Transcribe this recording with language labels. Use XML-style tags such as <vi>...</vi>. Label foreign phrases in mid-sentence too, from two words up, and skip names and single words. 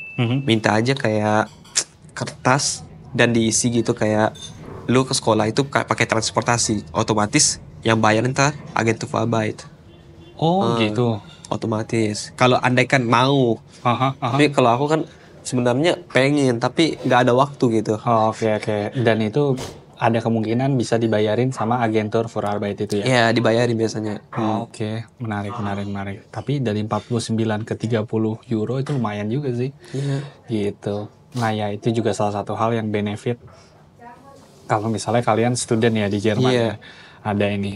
<id>Minta aja kayak kertas dan diisi gitu kayak lu ke sekolah itu pakai transportasi, otomatis Yang bayar ntar Agenturarbeit. Oh gitu. Otomatis. Kalau andaikan mau. Aha, aha. Tapi kalau aku kan sebenarnya pengen tapi nggak ada waktu gitu. Oh, oke. Dan itu ada kemungkinan bisa dibayarin sama agentur for Arbeit itu ya? Ya dibayarin biasanya. Oh, oke. Menarik. Tapi dari 49 ke 30 euro itu lumayan juga sih. Iya. Gitu. Nah ya itu juga salah satu hal yang benefit kalau misalnya kalian student ya di Jerman Iya. ya. Ada ini.</id>